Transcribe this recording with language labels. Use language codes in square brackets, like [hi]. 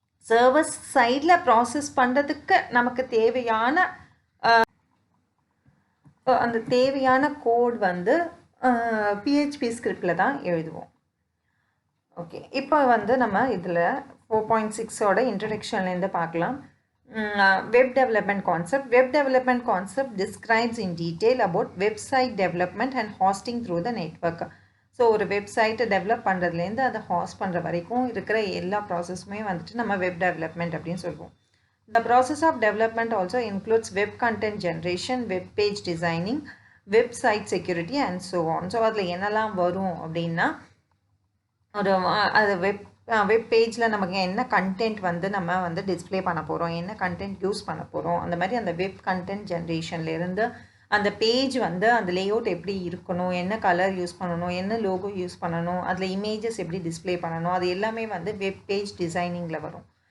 [ta] Server சைடில் process பண்ணுறதுக்கு நமக்கு தேவையான அந்த தேவையான கோட் வந்து பிஹெச்பி ஸ்கிரிப்டில் தான் எழுதுவோம். ஓகே, இப்போ வந்து நம்ம இதில் 4.6ஓட இன்ட்ரடக்ஷன்லேருந்து பார்க்கலாம். [en] Web development concept. Web development concept describes in detail about website development and hosting through the network. [ta] So ஒரு வெப்சைட்டை டெவலப் பண்ணுறதுலேருந்து அதை ஹாஸ்ட் பண்ணுற வரைக்கும் இருக்கிற எல்லா ப்ராசஸுமே வந்துட்டு நம்ம வெப் டெவலப்மெண்ட் அப்படின்னு சொல்லுவோம். [en] The process of development also includes web content generation, web page designing, website security and so on. [ta] So அதில் என்னெல்லாம் வரும் அப்படின்னா ஒரு அது வெப் பேஜில் நமக்கு என்ன கண்டென்ட் வந்து நம்ம வந்து டிஸ்பிளே பண்ண போகிறோம், என்ன கண்டென்ட் யூஸ் பண்ண போகிறோம், அந்த மாதிரி அந்த வெப் கண்டென்ட் ஜென்ரேஷன்லேருந்து அந்த பேஜ் வந்து அந்த லேஅவுட் எப்படி இருக்கணும், என்ன கலர் யூஸ் பண்ணணும், என்ன லோகோ யூஸ் பண்ணணும், அதில் இமேஜஸ் எப்படி டிஸ்பிளே பண்ணணும், அது எல்லாமே வந்து வெப் பேஜ் டிசைனிங்கில் வரும்.